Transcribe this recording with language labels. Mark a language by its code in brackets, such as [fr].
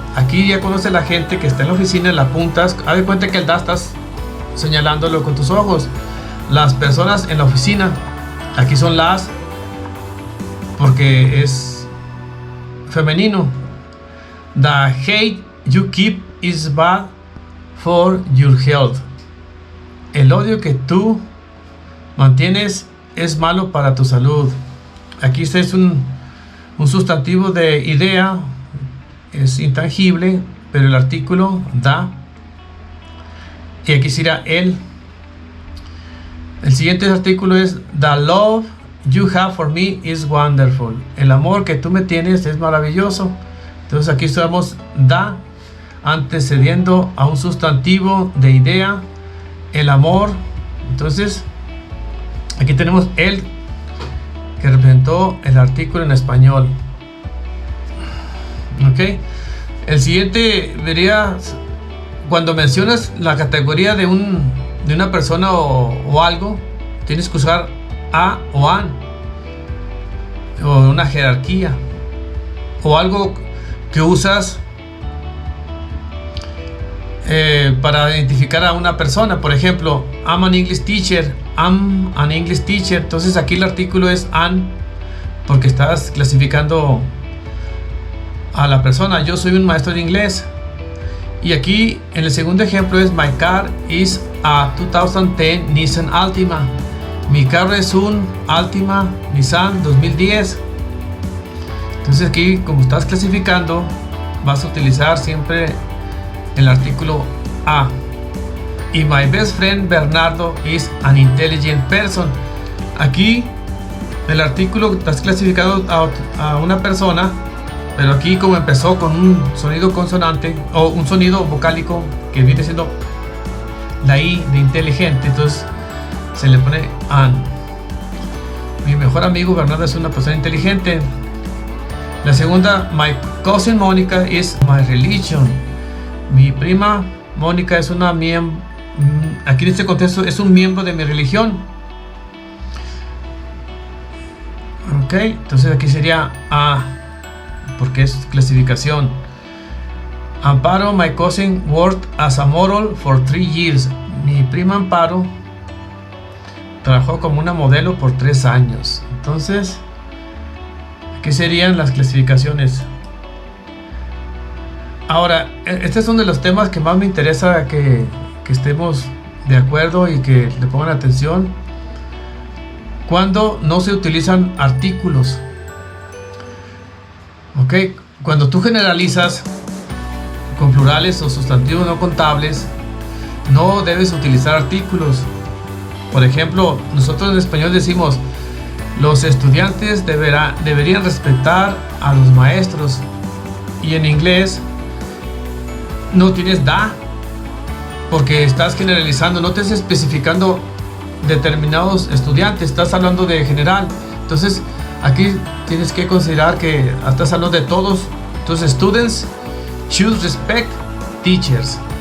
[es] Aquí ya conoce la gente que está en la oficina, la apuntas. Haz de cuenta que el da estás señalándolo con tus ojos. Las personas en la oficina, aquí son las, porque es femenino. [en] The hate you keep is bad for your health. [es] El odio que tú mantienes es malo para tu salud. Aquí este es un sustantivo de idea, es intangible, pero el artículo da, y aquí sería el. El siguiente artículo es [en] the love you have for me is wonderful. [es] El amor que tú me tienes es maravilloso. Entonces aquí estamos da antecediendo a un sustantivo de idea, el amor. Entonces aquí tenemos el que representó el artículo en español. Ok, el siguiente vería cuando mencionas la categoría de una persona o algo, tienes que usar a o an, o una jerarquía, o algo que usas para identificar a una persona. Por ejemplo, [en] I'm an English teacher, I'm an English teacher. [es] Entonces aquí el artículo es an, porque estás clasificando a la persona. Yo soy un maestro de inglés. Y aquí en el segundo ejemplo es [en] my car is a 2010 Nissan Altima. [es] Mi carro es un Altima Nissan 2010. Entonces aquí, como estás clasificando, vas a utilizar siempre el artículo a. [en] Y my best friend Bernardo is an intelligent person. [es] Aquí el artículo estás clasificando a una persona, pero aquí como empezó con un sonido consonante o un sonido vocálico que viene siendo la I de inteligente, entonces se le pone an. Mi mejor amigo Bernardo es una persona inteligente. La segunda, [en] my cousin Monica is my religion. [es] Mi prima Mónica es una miembro, aquí en este contexto es un miembro de mi religión. Ok, entonces aquí sería a, porque es clasificación. [en] Amparo, my cousin worked as a model for 3 years. [es] Mi prima Amparo trabajó como una modelo por 3 años. Entonces, ¿qué serían las clasificaciones? Ahora, este es uno de los temas que más me interesa que estemos de acuerdo y que le pongan atención. Cuando no se utilizan artículos. Ok, cuando tú generalizas con plurales o sustantivos no contables, no debes utilizar artículos. Por ejemplo, nosotros en español decimos los estudiantes deberían respetar a los maestros, y en inglés no tienes da, porque estás generalizando, no te estás especificando determinados estudiantes, estás hablando de general. Entonces aquí tienes que considerar que estás hablando de todos. [en] Entonces, students should respect teachers.